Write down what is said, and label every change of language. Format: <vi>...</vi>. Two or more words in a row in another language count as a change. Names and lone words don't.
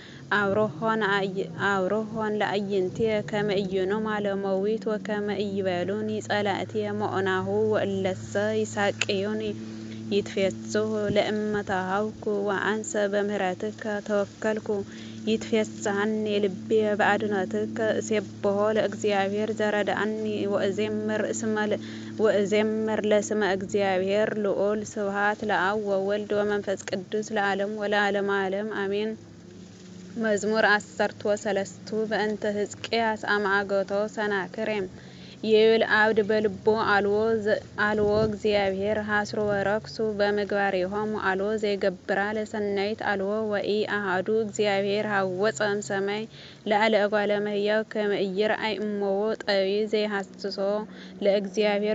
<gez>አብርሆን ለአዕይንትየ ከመ ኢይኖማ ለመዊት ወከመ ኢይቤሉኒ ጸላእትየ ሞዕናሁ ወእለሰ ይሳቅዩኒ ይትፌስሑ ለእመ ተሃውኩ ወአንሰ በምህረትከ ተወከልኩ ይትፌስሐኒ ልብየ በአድኅኖትከ እሴብሖ ለእግዚአብሔር ዘረድአኒ ወእዜምር ለስመ እግዚአብሔር ልዑል። ስብሐት ለአብ ወወልድ ወመንፈስ ቅዱስ ለዓለሙ ወለዓለመ ዓለም አሜን። መዝሙር 13 በእንተ ሕዝቅያስ አማእገቶ ሰናክሬም ይብል አብድ በልቦ አልዎ እግዚአብሔር ሐስሮ ወረክሱ በምግባሬሆሙ አልዎ ዘይገብራ ለሰናይት አልዎ ወኢአሐዱ እግዚአብሔር ሐወፀ እምሰማይ ላዕለ እጓለ እመሕያው ከመ ኢይርአይ እሞዎ ጠቢብ ዘይሐስሶ ለእግዚአብሔር</gez>